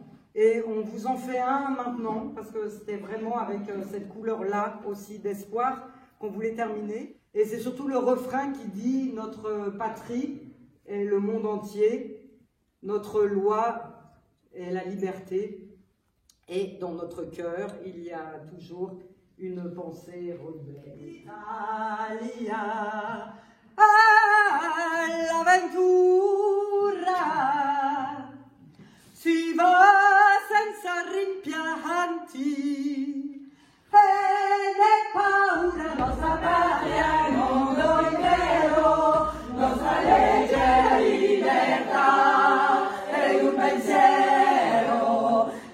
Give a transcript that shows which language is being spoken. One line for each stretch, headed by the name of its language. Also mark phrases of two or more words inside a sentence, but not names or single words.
French: Et on vous en fait un maintenant, parce que c'était vraiment avec cette couleur-là aussi d'espoir qu'on voulait terminer. Et c'est surtout le refrain qui dit « Notre patrie et le monde entier, notre loi est la liberté, et dans notre cœur, il y a toujours une pensée rebelle.
Italian: Italia, all'avventura, si va senza rimpianti, e ne paura nostra patria, il mondo intero, nostra legge, libertà, ed un pensiero,